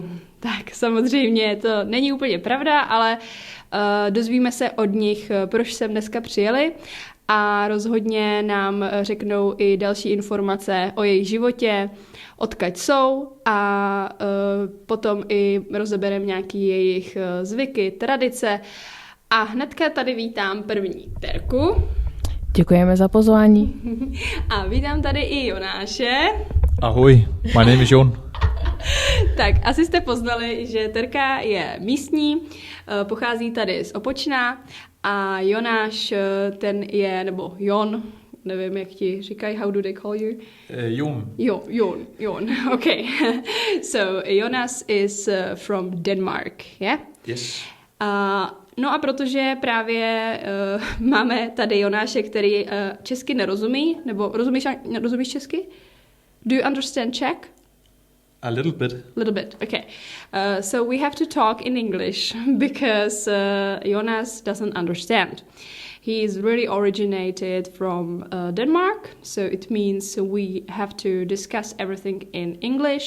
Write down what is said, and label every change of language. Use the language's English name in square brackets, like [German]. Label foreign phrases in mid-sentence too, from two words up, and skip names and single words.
[Czech] Tak samozřejmě to není úplně pravda, ale dozvíme se od nich, proč sem dneska přijeli a rozhodně nám řeknou i další informace o jejich životě, odkud jsou a potom i rozebereme nějaký jejich zvyky, tradice. A hnedka tady vítám první Terku. Děkujeme za pozvání. A vítám tady i Jonáše. Ahoj, [English] my name is Jon. [Czech] Tak, asi jste poznali, že Terka je místní, pochází tady z Opočna a Jonáš, ten je, nebo Jon, nevím, jak ti říkají, [English] how do they call you? Jon. Jon, okay. So, Jonas is from Denmark, yeah? Yes. [Czech] No a protože právě máme tady Jonáše, který česky nerozumí, nebo rozumíš česky? [English] Do you understand Czech? A little bit. Little bit, okay. So we have to talk in English because Jonas doesn't understand. He is really originated from Denmark, so it means we have to discuss everything in English.